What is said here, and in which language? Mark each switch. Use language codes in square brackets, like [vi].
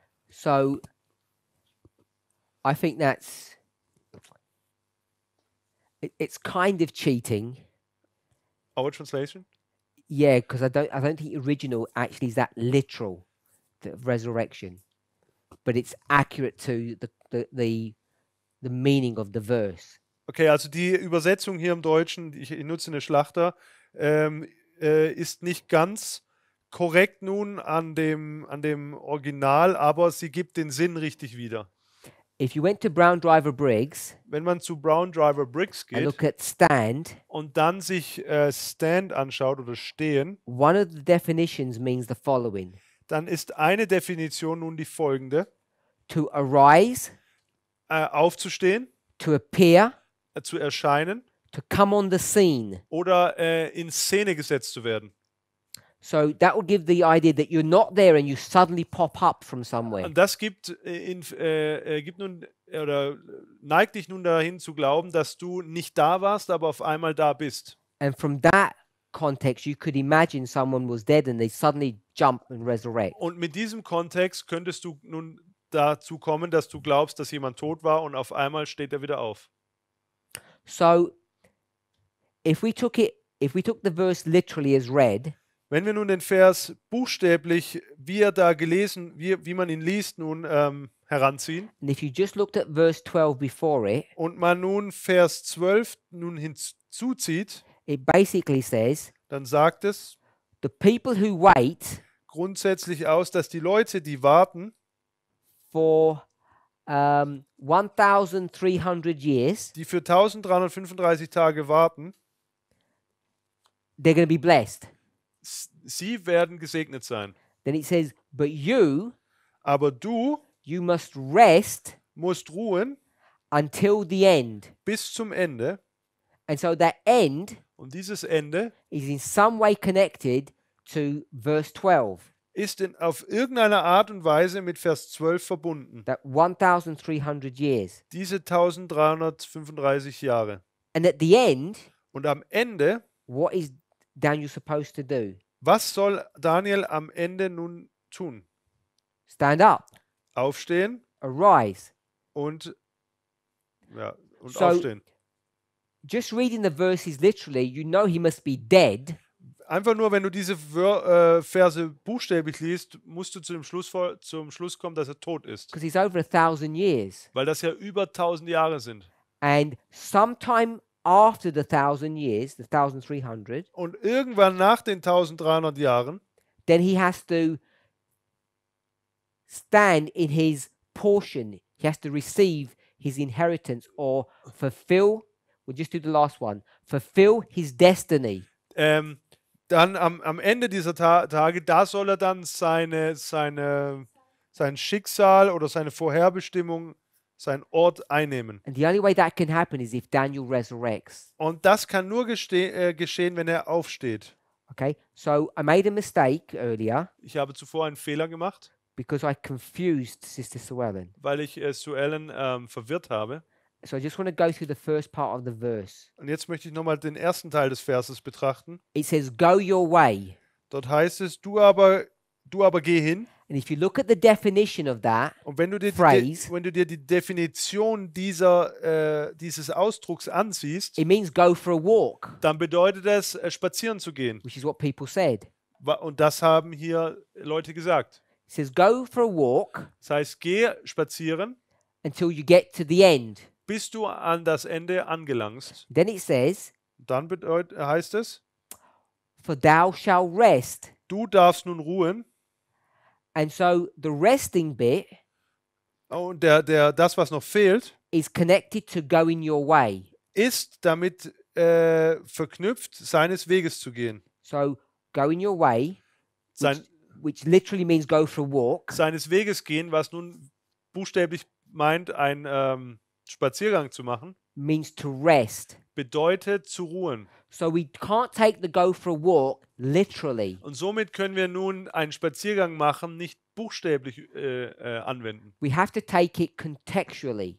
[en] So I think it's kind of cheating. Our translation? Yeah, because I don't think original actually is that literal, the resurrection, but it's accurate to the meaning of the verse. [de] Okay, also die Übersetzung hier im Deutschen, ich nutze eine Schlachter, ist nicht ganz korrekt nun an dem Original, aber sie gibt den Sinn richtig wieder. [en] If you went to Brown Driver Briggs [de] Wenn man zu Brown Driver Briggs [en] and [de] geht [en] look at stand, [de] und dann sich Stand anschaut oder Stehen, [en] one of the definitions means the following: [de] dann ist eine Definition nun die folgende: [en] to arise, [de] aufzustehen, [en] to appear, [de] zu erscheinen [en] to come on the scene. [de] oder in Szene gesetzt zu werden. [en] So that will give the idea that you're not there and you suddenly pop up from somewhere. [de] Und das gibt nun oder neigt dich nun dahin zu glauben, dass du nicht da warst, aber auf einmal da bist. [en] And from that context, you could imagine someone was dead and they suddenly jump and resurrect. [de] Und mit diesem Kontext könntest du nun dazu kommen, dass du glaubst, dass jemand tot war und auf einmal steht er wieder auf. [en] So if we took the verse literally as read, [de] Wenn wir nun den Vers buchstäblich, wie er da gelesen, wie man ihn liest, nun heranziehen [en] and if you just looked at verse 12 before it, [de] und man nun Vers 12 nun hinzuzieht, [en] it basically says, [de] dann sagt es [en] the people who wait [de] grundsätzlich aus, dass die Leute, die warten, [en] for 1,300 years, [de] die für 1335 Tage warten, [en] they're going to be blessed. [de] sie werden gesegnet sein. [en] Then it says, but you [de] Aber du [en] must rest [de] musst ruhen [en] until the end. [de] bis zum Ende. [en] And so that end [de] Und dieses Ende [en] is in some way connected to verse 12, [de] ist auf irgendeine Art und Weise mit Vers 12 verbunden. [en] that 1,300 years. [de] Diese 1335 Jahre. [en] And at the end, [de] Und am Ende, [en] what is Daniel supposed to do? [de] was soll Daniel am Ende nun tun? [en] Stand up, [de] Aufstehen [en] arise. [de] und [en] So- [de] aufstehen. [en] Just reading the verses literally, you know he must be dead, [de] Einfach nur, wenn du diese Verse buchstäblich liest, musst du zum Schluss kommen, dass er tot ist. [en] because he's over 1,000 years. [de] Weil das ja über 1000 Jahre sind. [en] And sometime after the 1,000 years, the 1,300, [de] Und irgendwann nach den 1300 Jahren, [en] then he has to stand in his portion. He has to receive his inheritance or fulfill, we'll just do the last one, fulfill his destiny. [de] dann am Ende dieser Tage, da soll er dann sein Schicksal oder seine Vorherbestimmung, seinen Ort einnehmen. [en] And the only way that can happen is if Daniel resurrects. [de] Und das kann nur geschehen, wenn er aufsteht. [en] Okay, so I made a mistake earlier [de] Ich habe zuvor einen Fehler gemacht, [en] because I confused Sister Suellen. [de] weil ich Suellen verwirrt habe. [en] So I just want to go through the first part of the verse. [de] Und jetzt möchte ich nochmal den ersten Teil des Verses betrachten. [en] It says, go your way. [de] Dort heißt es, du aber geh hin. [en] And if you look at the definition of that, [de] Und wenn du dir [en] Phrase. [de] wenn du dir die Definition dieses Ausdrucks ansiehst, [en] it means go for a walk, [de] dann bedeutet es, spazieren zu gehen. [en] which is what people said. [de] Und das haben hier Leute gesagt. [en] It says, go for a walk [de] Das heißt, geh spazieren, [en] until you get to the end. [de] bis du an das Ende angelangst. [en] Then it says, [de] Dann heißt es, [en] for thou shalt rest. [de] du darfst nun ruhen. [en] And so the resting bit [de] Und das, was noch fehlt, [en] is connected to going your way. [de] ist damit verknüpft, seines Weges zu gehen. [en] So going your way, which literally means go for a walk, [de] Seines Weges gehen, was nun buchstäblich meint, einen Spaziergang zu machen, [en] means to rest. [de] bedeutet zu ruhen. [en] So we can't take the go for a walk literally. [de] Und somit können wir nun einen Spaziergang machen, nicht buchstäblich anwenden. [en] We have to take it contextually.